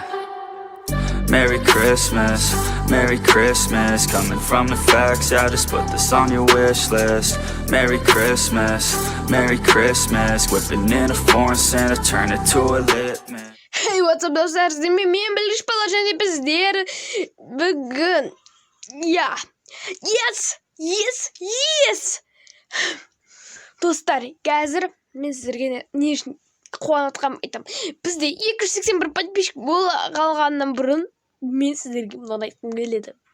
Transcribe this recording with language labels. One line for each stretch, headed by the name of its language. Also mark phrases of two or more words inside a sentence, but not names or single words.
English: Merry Christmas, Merry Christmas. Coming from the facts, yeah, just put this on your wish list. Merry Christmas, Merry Christmas. Whipping in a foreign Santa, turn it to a lit man. Hey, what's up
Kazakh: dostlar, sizden men Bilish Pala және біздер бүгін yes достар, қазір мен сіздерге не үшін қуанып жатқанымды айтамын. Бізде 281 подписчик бола қалғаннан бұрын мен сіздерге мынаны айтқым келеді.